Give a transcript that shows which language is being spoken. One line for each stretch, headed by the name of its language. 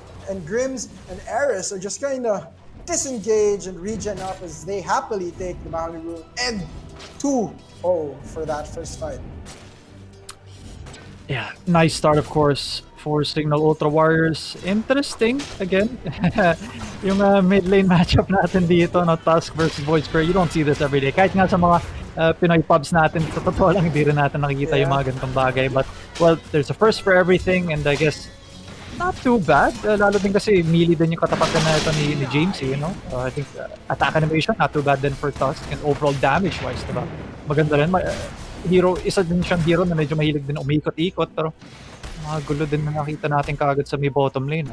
English: And Grims and Ares are just kind of disengage and regen up as they happily take the boundary rune. And 2-0 for that first fight. Yeah, nice start, of course, for Signal Ultra Warriors. Interesting, again, yung mid lane matchup
Filipino: natin dito,
English: no, Tusk versus Void Spirit. You don't see this every day.
Filipino: Kahit nga sa mga Pinoy pubs natin, sa totoo lang, hindi rin natin nakikita yung mga ganitong bagay.
English: But, well, there's a first for everything, and I guess, not too bad.
Filipino: Lalo din kasi melee din yung katapakan na ito ni James,
English: you know? I think attack animation, not too bad din for Tusk, and overall damage-wise, diba?
Filipino: Maganda rin. Hero, isa din siyang hero na medyo mahilig din umikot-ikot, pero mga gulo din na nakita natin kagad sa may bottom lane.